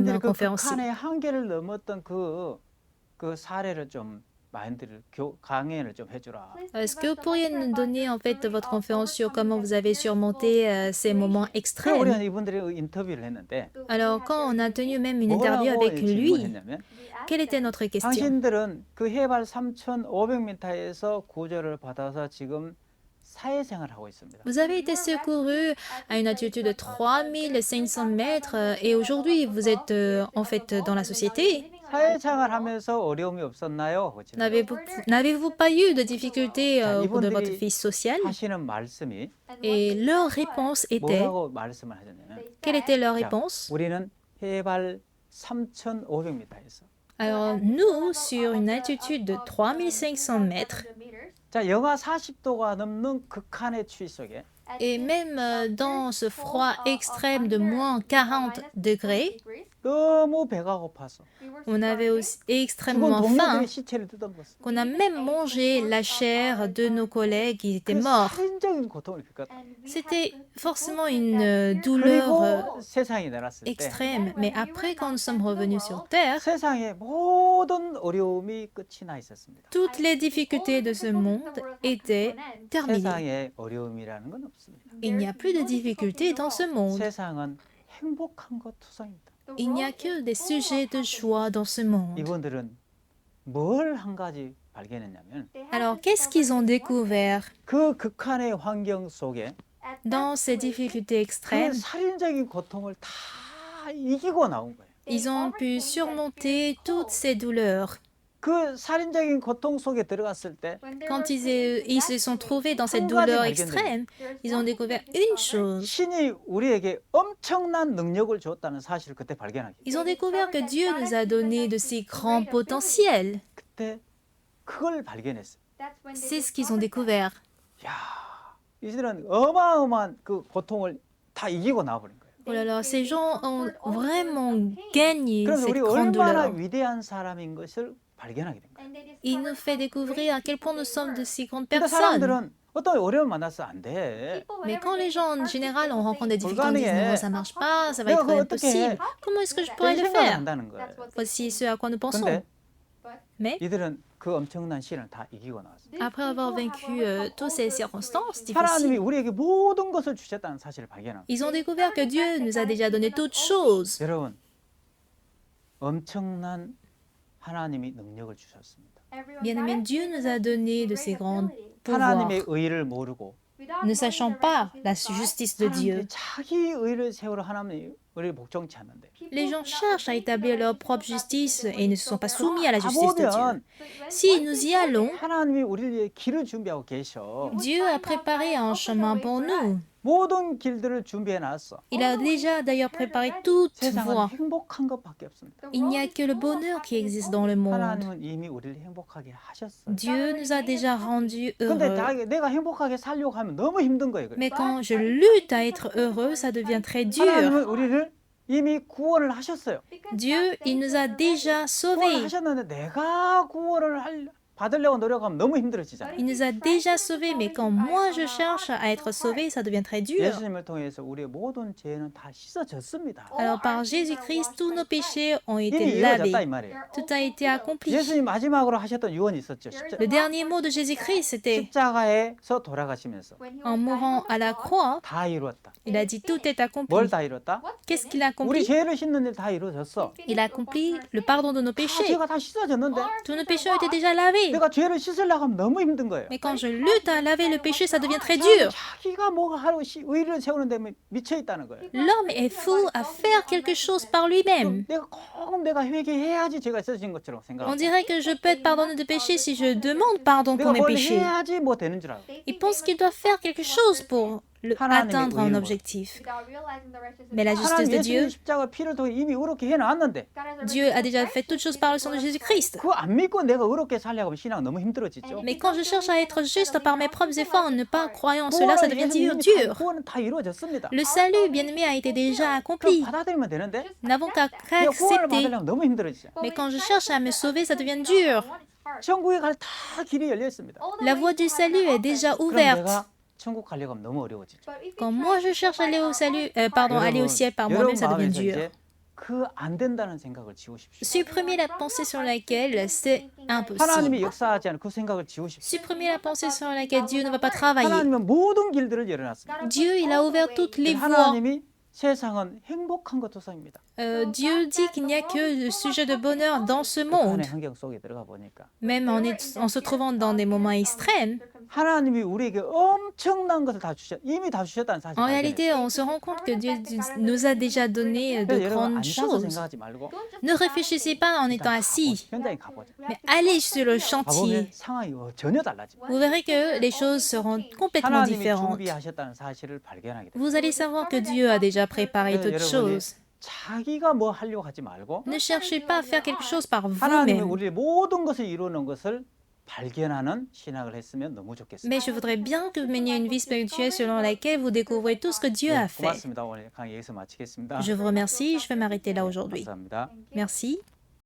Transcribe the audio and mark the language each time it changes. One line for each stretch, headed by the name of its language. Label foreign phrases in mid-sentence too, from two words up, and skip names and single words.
Korean: 당신들이 그
French: conférencier.
Korean: 극한의 한계를 넘었던 그 사례를 좀 마인드를 강연을 좀 해주라.
French: Est-ce que vous pourriez nous donner en fait votre conférence sur comment vous avez surmonté ces moments
Korean: 그래서
French: extrêmes?
Korean: 우리가 이분들이 인터뷰를 했는데
French: Alors, quand on a tenu même une interview avec lui,
Korean: 질문했냐면
French: quelle était notre question?
Korean: 당신들은 그 해발 3,500m에서 구조를 받아서 지금 사회생활을 하고 있습니다.
French: Vous avez été secouru à une altitude de 3500 mètres et aujourd'hui vous êtes en fait dans la société.
Korean: 사회생활 하면서 어려움이 없었나요? 하고 질문해요.
French: N'avez-vous pas eu de difficultés au cours de votre
Korean: 이분들이
French: vie sociale?
Korean: 하시는 말씀이
French: Et leur réponse était,
Korean: 뭐라고 말씀을 하셨냐면
French: quelle était leur
Korean: 자,
French: réponse?
Korean: 우리는 해발 3,500m에서
French: Alors nous, sur une altitude de 3500 mètres,
Korean: 자, 영하 40도가 넘는 극한의 추위 속에
French: Et même dans ce froid extrême de moins 40 degrés,
Korean: 너무 배가 고파서
French: on avait aussi
Korean: 죽은
French: extrêmement faim,
Korean: 동료들의 시체를 뜯어먹었어.
French: qu'on a même mangé la chair de nos collègues qui étaient morts.
Korean: 살인적인 고통을 겪었다.
French: C'était forcément une douleur
Korean: 그리고 세상에 내놨을 때
French: extrême. Mais après, quand nous sommes revenus sur Terre,
Korean: 세상의 모든 어려움이 끝이 나 있었습니다.
French: toutes les difficultés de ce monde étaient terminées.
Korean: 세상에 어려움이라는 건 없습니다.
French: Il n'y a plus de difficultés dans ce monde.
Korean: 세상은 행복한 것 투성입니다.
French: Il n'y a que des sujets de joie dans ce monde.
Korean: 이분들은 뭘 한 가지 발견했냐면
French: Alors, qu'est-ce qu'ils ont découvert
Korean: 그 극한의 환경 속에
French: dans ces difficultés
Korean: 그
French: extrêmes?
Korean: 살인적인 고통을 다 이기고 나온 거예요.
French: Ils ont pu surmonter toutes ces douleurs.
Korean: 그 살인적인 고통 속에 들어갔을 때
French: Quand ils se sont trouvés dans cette douleur extrême, ils ont découvert une chose.
Korean: 신이 우리에게 엄청난 능력을 줬다는 사실을 그때 발견하게.
French: Ils ont découvert que Dieu nous a donné de si grands potentiels.
Korean: 그때 그걸 발견했어요.
French: C'est ce qu'ils ont découvert.
Korean: 야, 이들은 어마어마한 그 고통을 다 이기고 나와버린 거예요.
French: Oh là là, ces gens ont vraiment gagné
Korean: 그래서
French: cette
Korean: 우리
French: grande
Korean: 얼마나
French: douleur.
Korean: 위대한 사람인 것을 발견하게 된 거예요.
French: Il nous fait découvrir à quel point nous sommes de si grandes
Korean: 근데
French: personnes.
Korean: 사람들은 어떤 어려움 만나서 안 돼.
French: Mais quand les gens en général on rencontre des difficultés, ils disent non, ça marche pas, ça va être impossible. Comment est-ce que je pourrais
Korean: 이런
French: le
Korean: 생각을
French: faire?
Korean: 한다는 거예요.
French: Voici ce à quoi nous pensons.
Korean: 근데
French: Mais
Korean: 이들은 그 엄청난 시련을 다 이기고 나왔어요.
French: après avoir vaincu toutes ces circonstances
Korean: 하나님이
French: difficiles,
Korean: 우리에게 모든 것을 주셨다는 사실을 발견한 거예요.
French: ils ont découvert que Dieu nous a déjà donné toutes choses.
Korean: 여러분, 엄청난 하나님이 능력을 주셨습니다.
French: Bien-aimé, Dieu nous a donné de ces grands pouvoirs.
Korean: 하나님의 의를 모르고
French: Ne sachant pas la justice de Dieu,
Korean: 사람들이 자기 의를 세우러 하나님의 의를 복종치 않는데
French: les gens cherchent à établir leur propre justice et ne se sont pas soumis à la justice de Dieu.
Korean: 가보면
French: Si nous y allons,
Korean: 하나님이 우리를 위해 길을 준비하고 계셔.
French: Dieu a préparé un chemin pour nous.
Korean: 모든 길들을 준비해 놨어.
French: Il a déjà d'ailleurs préparé toute
Korean: 세상은
French: voie.
Korean: 행복한 것밖에 없습니다.
French: Il n'y a que le bonheur qui existe dans le monde.
Korean: 하나님은 이미 우리를 행복하게 하셨어요.
French: Dieu nous a déjà rendus
Korean: 근데
French: heureux.
Korean: 내가 행복하게 살려고 하면 너무 힘든 거예요.
French: Mais quand je lutte à être heureux, ça devient très dur.
Korean: 하나님은 우리를 이미 구원을 하셨어요.
French: Dieu, il nous a déjà
Korean: 구원을
French: sauvés.
Korean: 하셨는데 내가 구원을 받으려고 노력하면 너무 힘들어지잖아요.
French: Il nous a déjà sauvés, mais quand moi je cherche à être sauvé, ça devient très dur.
Korean: 예수님을 통해서 우리의 모든 죄는 다 씻어졌습니다.
French: Alors par Jésus-Christ, tous nos péchés ont
Korean: 이미
French: été
Korean: 이루어졌다 이
French: lavés.
Korean: 말이에요.
French: Tout a été accompli.
Korean: 예수님 마지막으로 하셨던 유언이 있었죠.
French: Le dernier mot de Jésus-Christ, c'était
Korean: 십자가에서 돌아가시면서
French: en mourant à la croix,
Korean: 다 이루었다.
French: il a dit tout est accompli.
Korean: 뭘 다 이뤘다?
French: Qu'est-ce qu'il a
Korean: 우리
French: accompli?
Korean: 죄를 씻는 일 다 이루어졌어.
French: Il a accompli le pardon de nos
Korean: 다
French: péchés.
Korean: 죄가 다 씻어졌는데
French: Tous nos péchés ont été déjà lavés.
Korean: 내가 죄를 씻으려고 하면 너무 힘든 거예요.
French: Mais quand je lutte à laver le péché, ça devient très dur.
Korean: 자기가 뭐가 하루 의를 세우는데 미쳐 있다는 거예요.
French: L'homme est fou à faire quelque chose par lui-même.
Korean: 내가 회개해야지 죄가 씻어진 것처럼
French: On
Korean: 생각하고
French: dirait que je peux être pardonné de péché si je demande pardon
Korean: 내가
French: pour mes
Korean: 뭘
French: péchés.
Korean: 해야지 뭐 되는 줄 알고.
French: Il pense qu'il doit faire quelque chose pour atteindre un objectif. Mais la justice
Korean: 하나님
French: de
Korean: 예수님
French: Dieu,
Korean: 십자가 피를 통해 이미 의롭게 해놨는데
French: Dieu a déjà fait toutes choses par le sang de Jésus-Christ.
Korean: 그거 안 믿고 내가 의롭게 살려고 하면 신앙 너무 힘들어지죠.
French: Mais quand je cherche à être juste par mes propres efforts en ne pas croyant en cela, ça devient dur.
Korean: 구원은 다 이루어졌습니다.
French: Le salut, bien-aimé, a été déjà
Korean: 그럼
French: accompli.
Korean: 받아들이면 되는데
French: Nous n'avons qu'à
Korean: 내가 구원을
French: accepter.
Korean: 받으려면 너무 힘들어지죠.
French: Mais quand je cherche à me sauver, ça devient dur.
Korean: 천국에 갈 다 길이 열려 있습니다.
French: La voie du salut est déjà
Korean: 그럼
French: ouverte.
Korean: 내가 천국 가려고 하면 너무 어려워지죠.
French: Quand moi je cherche à aller au salut, aller au ciel par moi-même, ça devient dur.
Korean: 그안 된다는 생각을 지우십시오.
French: Supprimer la pensée sur laquelle c'est impossible.
Korean: 하나님이 역사하지 않은 그 생각을 지우십시오.
French: Supprimer la pensée sur laquelle Dieu ne va pas travailler.
Korean: 하나님은 모든 길들을 열어놨습니다.
French: Dieu, il a ouvert toutes les voies.
Korean: 하나님이 세상은 행복한 것 투성입니다.
French: Dieu dit qu'il n'y a que le sujet de bonheur dans ce monde.
Korean: 북한의 환경 속에 들어가 보니까
French: Même en se trouvant dans des moments extrêmes,
Korean: 하나님이 우리에게 엄청난 것을 이미 다 주셨다는 사실을
French: en
Korean: 발견해요.
French: réalité, on se rend compte que Dieu nous a déjà donné de
Korean: 그래서 여러분
French: grandes
Korean: 앉아서
French: choses.
Korean: 생각하지 말고
French: Ne réfléchissez pas en étant assis,
Korean: 현장에 가보자.
French: mais allez sur le
Korean: 가보면
French: chantier.
Korean: 상황이 전혀 달라져.
French: Vous verrez que les choses seront complètement
Korean: 하나님이
French: différentes.
Korean: 준비하셨다는 사실을 발견하게 돼요.
French: Vous allez savoir que Dieu a déjà préparé toutes choses.
Korean: 자기가 뭐 하려고 하지 말고
French: Ne cherchez pas à faire quelque chose par
Korean: 하나님이
French: vous-même.
Korean: 우리의 모든 것을 이루는 것을 발견하는 신학을 했으면 너무 좋겠습니다.
French: Mais je voudrais bien que vous meniez une vie spirituelle selon laquelle vous découvrez tout ce que Dieu
Korean: 네,
French: a fait.
Korean: 고맙습니다. 오늘 강의 여기서 마치겠습니다.
French: Je vous remercie, je vais m'arrêter là aujourd'hui.
Korean: 감사합니다.
French: Merci.